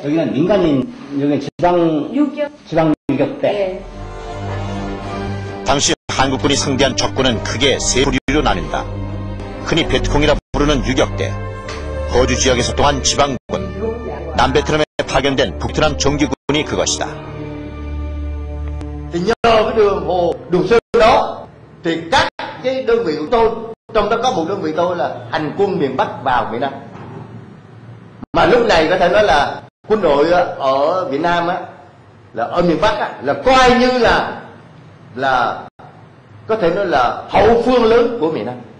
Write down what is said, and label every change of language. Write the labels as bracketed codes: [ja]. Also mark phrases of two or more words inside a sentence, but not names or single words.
[ko] 여기는 민간인, 여기는 지방 유격대. 네. 당시 한국군이 상대한 적군은 크게 세 부류로 나뉜다. 흔히 베트콩이라 부르는 유격대, 거주 지역에서 또한 지방군, 남베트남에 파견된 북트남 정규군이 그것이다. [vi] Thì nhờ cái đường Hồ Đường Sơn đó thì các cái đơn vị của tôi, trong đó có một đơn vị tôi là hành quân miền Bắc vào miền Nam. Mà lúc này có thể nói là quân đội ở Việt Nam á, là ở miền Bắc á, là coi như là có thể nói là hậu phương lớn của miền Nam.